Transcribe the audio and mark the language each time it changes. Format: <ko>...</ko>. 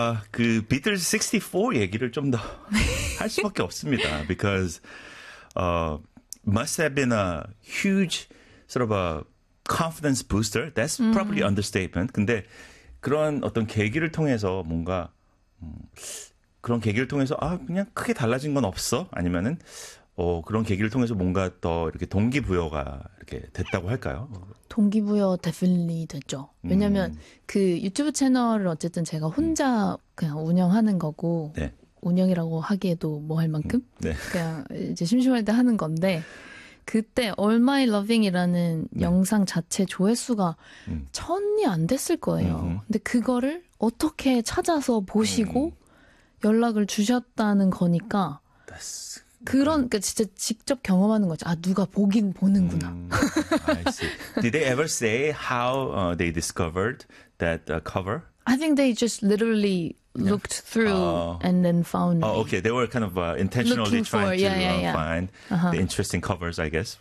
<ko>그 비틀즈 64 얘기를 좀 더 할 수밖에 없습니다.</ko> <en>Because must have been a huge sort of a confidence booster. That's probably understatement.</en> <ko>근데 그런 어떤 계기를 통해서 뭔가... 그런 계기를 통해서 아 그냥 크게 달라진 건 없어 아니면은 그런 계기를 통해서 뭔가 더 이렇게 동기부여가 이렇게 됐다고 할까요? 동기부여 definitely 됐죠. 왜냐하면 그 유튜브 채널을 어쨌든 제가 혼자 그냥 운영하는 거고 네. 운영이라고 하기에도 뭐 할 만큼 네. 그냥 이제 심심할 때 하는 건데 그때 All My Loving이라는 네. 영상 자체 조회수가 천이 안 됐을 거예요. 근데 그거를 어떻게 찾아서 보시고 연락을 주셨다는 거니까</ko> <en>That's...</en> <ko>그런 그러니까 진짜 직접 경험하는 거죠. 아 누가 보긴 보는구나.</ko> <en>I see. Did they ever say how they discovered that cover? I think they just literally looked through and then found. Oh, okay. They were kind of intentionally trying to find the interesting covers, I guess.</en>